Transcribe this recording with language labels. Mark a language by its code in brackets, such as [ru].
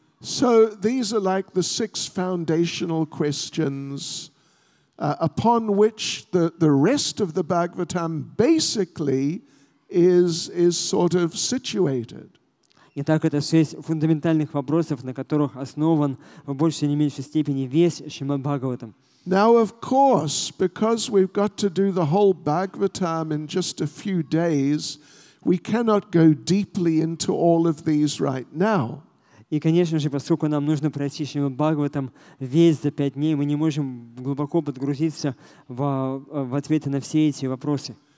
[en] So these are like the 6 foundational questions upon which the rest of the Bhagavatam basically is sort of situated. [ru] Итак, это 6 фундаментальных вопросов, на которых основан в большей или меньшей степени весь Шримад Бхагаватам. [en] Now, of course, because we've got to do the whole Bhagavatam in just a few days, we cannot go deeply into all of these right now. [ru] И, конечно же, поскольку нам нужно пройти Шримад Бхагаватам весь за 5 дней, мы не можем глубоко подгрузиться в ответы на все эти вопросы.